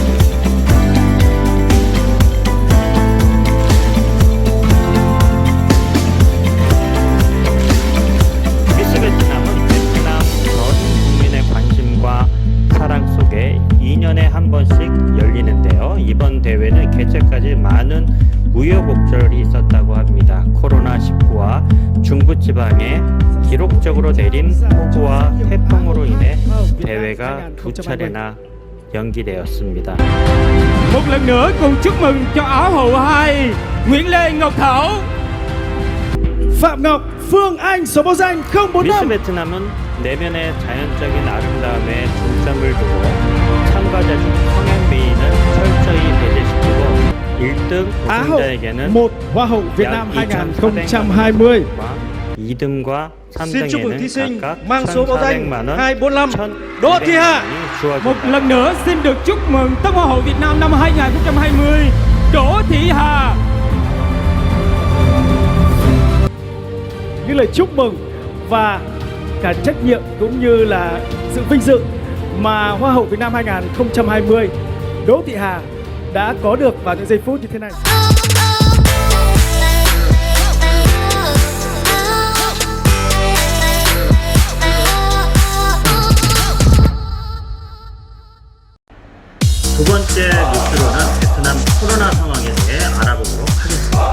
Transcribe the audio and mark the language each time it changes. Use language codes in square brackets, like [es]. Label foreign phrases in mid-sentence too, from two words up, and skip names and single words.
[ko] 미스 베트남은 베트남 전 국민의 관심과 사랑 속에 2년에 한 번씩 열리는데요. 이번 대회는 개최까지 많은 우여곡절이 있었다고 합니다. 코로나19와 중부지방에 기록적으로 내린 폭우와 태풍으로 인해 대회가 두 차례나 연기되었습니다. [vi] Một lần nữa cùng chúc mừng cho Áo hậu 2 Nguyễn Lê Ngọc Thảo, Phạm Ngọc, Phương Anh số báo danh [ko] 미스 [vi] 045. [ko] 베트남은 내면의 자연적인 아름다움에 중점을 두고 참가자 중 성형 미인을 철저히 배제시키고 1등 [vi] Á hậu [ko] 우승자에게는 [vi] 1 Hoa hậu Việt Nam 2020. [ko] 2등과 [vi] Xin chúc mừng thí [ko] 3등에는 [vi] sinh [ko] 각각 [vi] mang số báo danh [ko] 1,400만 원, [vi] 245 Đỗ Thị Hà. [ko] 1,200만 [vi] một [ko] 원이 [vi] lần nữa xin được chúc mừng Tông Hoa hậu Việt Nam năm 2020 Đỗ Thị Hà. Những lời chúc mừng và cả trách nhiệm cũng như là sự vinh dự mà Hoa hậu Việt Nam 2020 Đỗ Thị Hà đã có được vào những giây phút như thế này. [ko] 두 번째 뉴스로는 베트남 코로나 상황에 대해 알아보도록 하겠습니다.